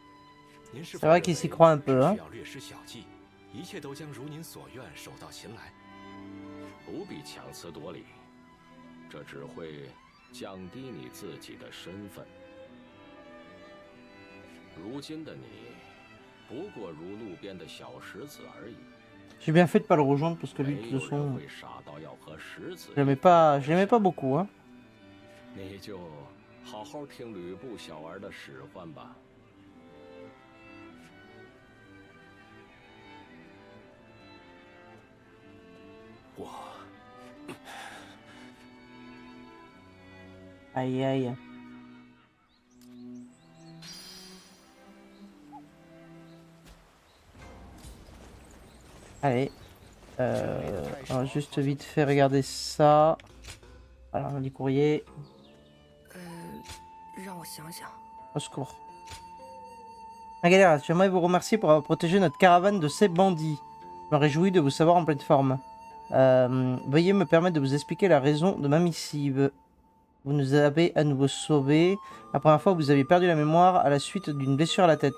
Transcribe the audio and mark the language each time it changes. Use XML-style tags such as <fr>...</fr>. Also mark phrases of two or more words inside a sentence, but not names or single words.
<zh>您是否认为只需要略施小计，一切都将如您所愿，手到擒来？不必强词夺理，这只会降低你自己的身份。如今的你，不过如路边的小石子而已。</zh> <fr>J'ai bien fait de pas le rejoindre parce que lui, de toute façon,</fr> <zh>傻到要和石子。</zh> <fr>je l'aimais pas beaucoup, hein.</fr> <zh>你就。好好听吕布小儿的使唤吧。我，</zh> <fr>Aïe aïe. Allez. On va juste vite fait regarder ça. Alors, on dit courrier.</fr> <zh>让我想想。</zh> <fr>Au secours. Galère, j'aimerais vous remercier pour avoir protégé notre caravane de ces bandits. Je me réjouis de vous savoir en pleine forme. Veuillez me permettre de vous expliquer la raison de ma missive. Vous nous avez à nouveau sauvés. La première fois, vous avez perdu la mémoire à la suite d'une blessure à la tête.</fr>